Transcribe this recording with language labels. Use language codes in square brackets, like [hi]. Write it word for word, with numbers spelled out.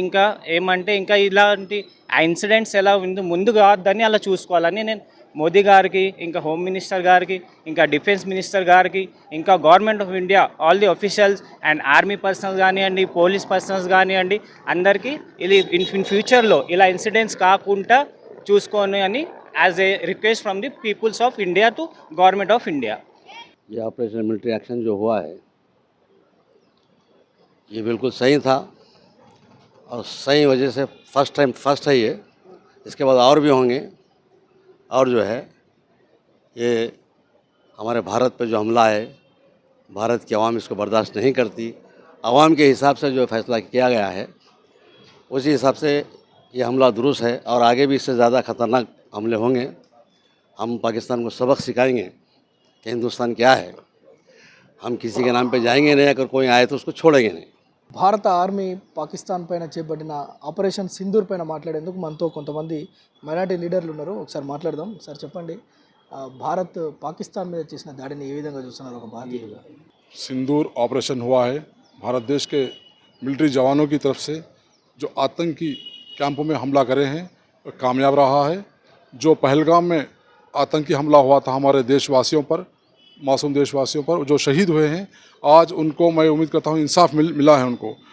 [te] ఇంకా ఏమంటే ఇంకా ఇలాంటి ఇన్సిడెంట్స్ ఎలా ఉంది ముందు కావద్దని అలా చూసుకోవాలని నేను మోదీ గారికి, ఇంకా హోమ్ మినిస్టర్ గారికి, ఇంకా డిఫెన్స్ మినిస్టర్ గారికి, ఇంకా government of India all the officials and army personnels కానివ్వండి, పోలీస్ పర్సనల్స్ కానివ్వండి, అందరికీ ఇది ఇన్ ఇన్ ఫ్యూచర్లో ఇలా ఇన్సిడెంట్స్ కాకుండా చూసుకొని అని [en] as a request from the peoples of India [te] to government of India. [hi] ये ऑपरेशन मिलिट्री एक्शन जो हुआ है ये बिल्कुल सही था और सही वजह से फर्स्ट टाइम फर्स्ट है ये। इसके बाद और भी होंगे। और जो है ये हमारे भारत पे जो हमला है, भारत की आवाम इसको बर्दाश्त नहीं करती। आवाम के हिसाब से जो फैसला किया गया है उसी हिसाब से ये हमला दुरुस्त है और आगे भी इससे ज़्यादा ख़तरनाक हमले होंगे। हम पाकिस्तान को सबक सिखाएंगे कि हिंदुस्तान क्या है। हम किसी के नाम पे जाएंगे नहीं, अगर कोई आए तो उसको छोड़ेंगे नहीं। [te] భారత ఆర్మీ పాకిస్తాన్ పైన చేపట్టిన ఆపరేషన్ సింధూర్ పైన మాట్లాడేందుకు మనతో కొంతమంది మైనార్టీ లీడర్లు ఉన్నారు. ఒకసారి మాట్లాడదాం. సార్ చెప్పండి, ఆ, భారత్ పాకిస్తాన్ మీద చేసిన దాడిని ఏ విధంగా చూస్తున్నారు ఒక భారతీయుడిగా? [hi] सिंदूर ऑपरेशन हुआ है भारत देश के मिलिट्री जवानों की तरफ से, जो आतंकी कैंपों में हमला करे हैं और कामयाब रहा है। जो पहलगाम में आतंकी हमला हुआ था हमारे देशवासियों पर, मासूम देशवासियों पर जो शहीद हुए हैं, आज उनको मैं उम्मीद करता हूँ इंसाफ मिल मिला है उनको।